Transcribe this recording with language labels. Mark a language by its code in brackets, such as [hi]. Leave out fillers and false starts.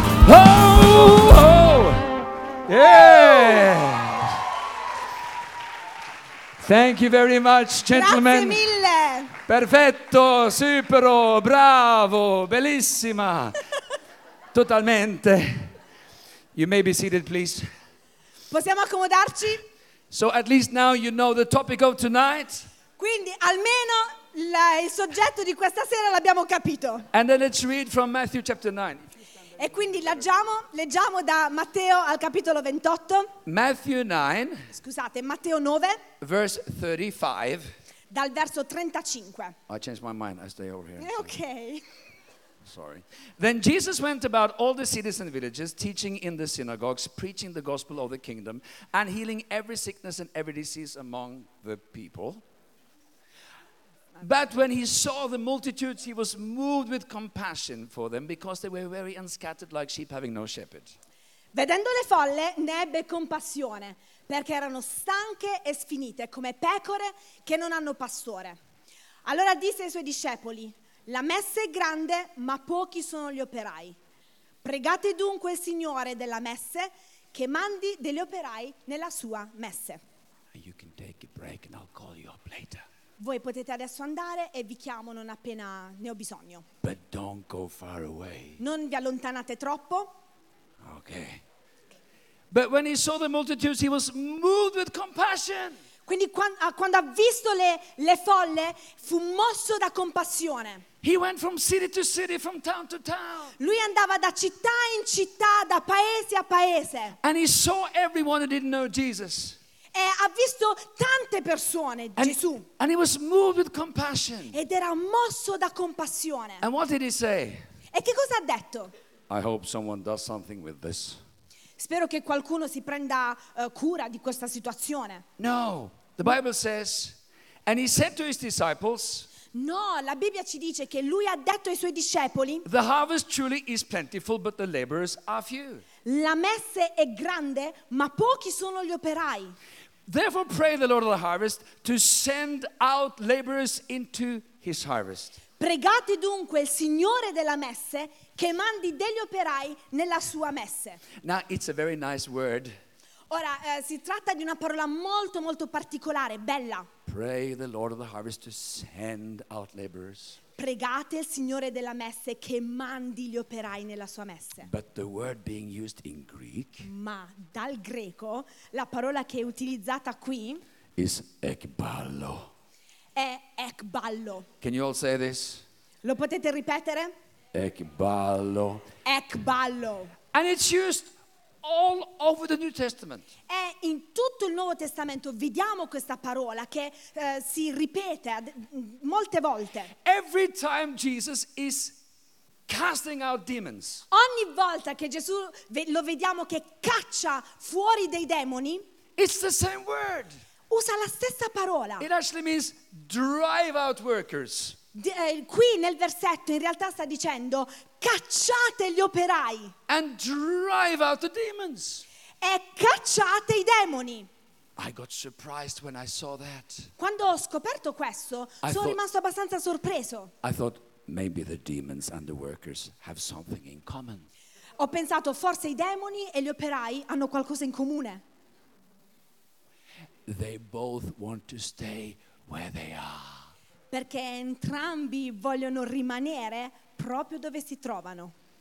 [en] Oh, oh. Yeah. Thank you very much, gentlemen. [it] Grazie mille. Perfetto, sì, però, bravo, bellissima. Totalmente. [en] You may be seated, please. [it] Possiamo accomodarci? [en] So at least now you know the topic of tonight. [it] Quindi almeno il soggetto di questa sera l'abbiamo capito. [en] And then let's read from Matthew chapter 9. [it] E quindi leggiamo da Matteo al capitolo 28. [en] Matthew 9. [it] Scusate, Matteo 9. [en] Verse 35. [it] Dal verso 35. [en] I changed my mind. I stay over here. Okay. Sorry. Then Jesus went about all the cities and villages, teaching in the synagogues, preaching the gospel of the kingdom, and healing every sickness and every disease among the people. But when he saw the multitudes, he was moved with compassion for them, because they were very unscattered like sheep having no shepherd. [it] Vedendo le folle, ne ebbe compassione, perché erano stanche e sfinite, come pecore che non hanno pastore. Allora disse ai suoi discepoli, la messe è grande, ma pochi sono gli operai. Pregate dunque il Signore della messe che mandi degli operai nella sua messe. [en] You can take a break and I'll call you up later. [it] Voi potete adesso andare e vi chiamo non appena ne ho bisogno. [en] But don't go far away. [it] Non vi allontanate troppo. [en] Okay. But when he saw the multitudes, he was moved with compassion. [it] Quindi quando ha visto le folle, fu mosso da compassione. [en] He went from city to city, from town to town. [it] Lui andava da città in città, da paese a paese. [en] And he saw everyone who didn't know Jesus. [it] E ha visto tante persone, Gesù. [en] And he was moved with compassion. [it] Ed era mosso da compassione. [en] And what did he say? [it] E che cosa ha detto? [en] I hope someone does something with this. [it] Spero che qualcuno si prenda cura di questa situazione. [en] No, the Bible says, and he said to his disciples. [it] No, la Bibbia ci dice che lui ha detto ai suoi discepoli. [en] The harvest truly is plentiful, but the laborers are few. [it] La messe è grande, ma pochi sono gli operai. [en] Therefore, pray the Lord of the harvest to send out laborers into his harvest. [it] Pregate dunque il Signore della messe che mandi degli operai nella sua messe. [en] Now it's a very nice word. [it] Ora si tratta di una parola molto molto particolare, bella. [en] Pray the Lord of the harvest to send out laborers. [it] Pregate il Signore della messe che mandi gli operai nella sua messe. [en] But the word being used in Greek. [it] Ma dal greco la parola che è utilizzata qui [en] is ekballo. [it] È ekballo. [en] Can you all say this? [it] Lo potete ripetere? Ekballo. Ekballo. [en] And it's used all over the New Testament. [it] E in tutto il Nuovo Testamento vediamo questa parola che si ripete molte volte. [en] Every time Jesus is casting out demons. [it] Ogni volta che Gesù lo vediamo che caccia fuori dei demoni. [en] It's the same word. [it] Usa la stessa parola. [en] It actually means drive out workers. [it] Qui nel versetto in realtà sta dicendo cacciate gli operai. [en] And drive out the demons. [it] E cacciate i demoni. [en] I got surprised when I saw that. [it] Quando ho scoperto questo, sono rimasto abbastanza sorpreso. [en] I thought maybe the demons and the workers have something in common. [it] Ho pensato forse i demoni e gli operai hanno qualcosa in comune. [en] They both want to stay where they are. [it] Perché entrambi vogliono rimanere proprio dove si trovano.